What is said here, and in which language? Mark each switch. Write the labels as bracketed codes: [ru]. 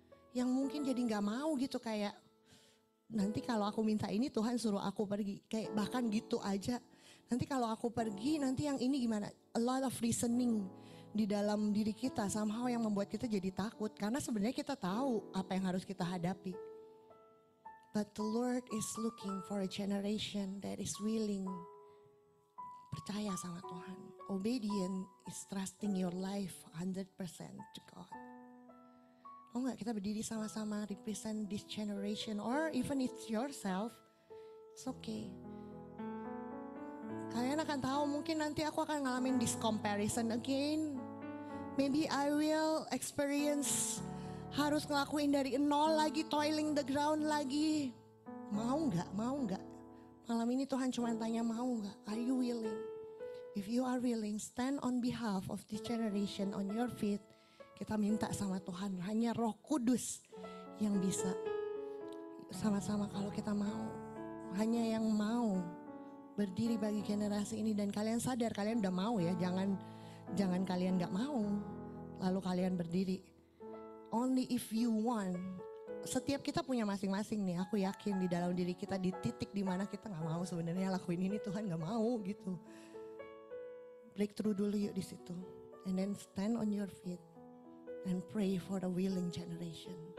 [id] Yang mungkin jadi gak mau gitu kayak nanti kalau aku minta ini Tuhan suruh aku pergi. Kayak bahkan gitu aja. Nanti kalau aku pergi nanti yang ini gimana? [en] A lot of reasoning [id] di dalam diri kita somehow yang membuat kita jadi takut. Karena sebenarnya kita tahu apa yang harus kita hadapi. [en] But the Lord is looking for a generation that is willing [id] percaya sama Tuhan. [en] Obedient is trusting your life 100% to God. [id] Oh enggak, kita berdiri sama-sama [en] represent this generation or even it's yourself, it's okay. [id] Kalian akan tahu mungkin nanti aku akan ngalamin [en] this comparison again. Maybe I will experience [id] harus ngelakuin dari nol lagi, [en] toiling the ground [id] lagi. Mau nggak? Mau nggak? Malam ini Tuhan cuma tanya mau nggak? [en] Are you willing? If you are willing, stand on behalf of this generation on your feet. [id] Kita minta sama Tuhan, hanya Roh Kudus yang bisa. Sama-sama kalau kita mau, hanya yang mau berdiri bagi generasi ini dan kalian sadar kalian udah mau ya, jangan kalian nggak mau, lalu kalian berdiri. [en] Only if you want. [id] Setiap kita punya masing-masing nih. Aku yakin di dalam diri kita di titik dimana kita nggak mau sebenarnya lakuin ini Tuhan nggak mau gitu. Breakthrough dulu yuk di situ. [en] And then stand on your feet and pray for the willing generation.